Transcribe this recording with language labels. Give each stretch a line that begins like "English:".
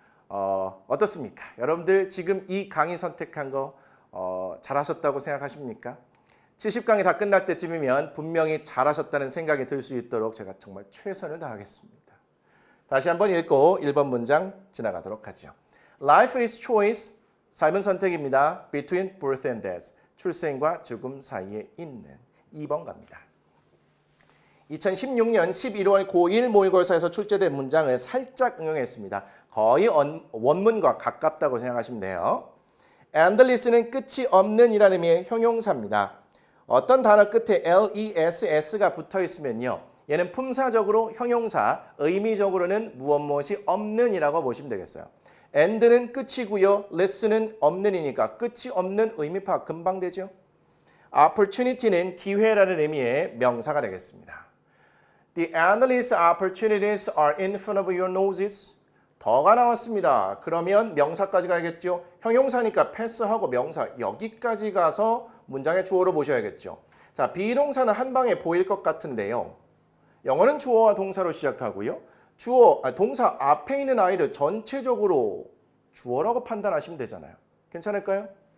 Korean: 어떻습니까? 여러분들 지금 이 강의 선택한 거 잘하셨다고 생각하십니까? 70강이 다 끝날 때쯤이면 분명히 잘하셨다는 생각이 들 수 있도록 제가 정말 최선을 다하겠습니다. 다시 한번 읽고 1번 문장 지나가도록 하죠.
English: Life is choice,
Korean: 삶은 선택입니다.
English: Between birth and death,
Korean: 출생과 죽음 사이에 있는 2번 갑니다. 2016년 11월 고1 모의고사에서 출제된 문장을 살짝 응용했습니다. 거의 원문과 가깝다고 생각하시면 돼요. endless는 끝이 없는 이라는 의미의 형용사입니다. 어떤 단어 끝에 less가 붙어 있으면요. 얘는 품사적으로 형용사, 의미적으로는 무엇이 없는 이라고 보시면 되겠어요. end는 끝이고요. less는 없는이니까 끝이 없는 의미 파악 금방 되죠. opportunity는 기회라는 의미의 명사가 되겠습니다.
English: The endless opportunities are in front of your noses.
Korean: 더가 나왔습니다. 그러면 명사까지 가야겠죠. 형용사니까 패스하고 명사 여기까지 가서 문장의 주어로 보셔야겠죠. 자, 비동사는 한 방에 보일 것 같은데요. 영어는 주어와 동사로 시작하고요. 동사 앞에 있는 아이를 전체적으로 주어라고 판단하시면 되잖아요. 괜찮을까요?